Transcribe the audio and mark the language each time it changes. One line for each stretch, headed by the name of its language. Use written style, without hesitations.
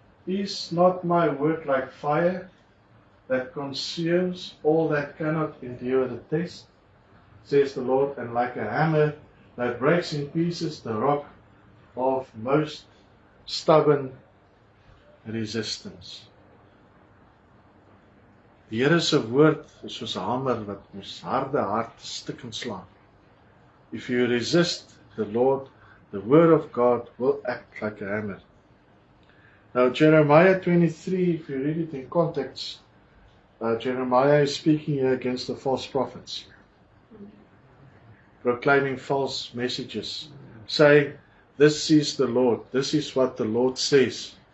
English: Is not my word like fire that consumes all that cannot endure the test, says the Lord, and like a hammer that breaks in pieces the rock of most stubborn resistance.
Afrikaans: Die Here se woord is soos 'n hamer wat ons harde hart stukkend slaan.
English: If you resist the Lord, the word of God will act like a hammer. Now Jeremiah 23, if you read it in context, Jeremiah is speaking here against the false prophets, proclaiming false messages, saying, this is the Lord, this is what the Lord says.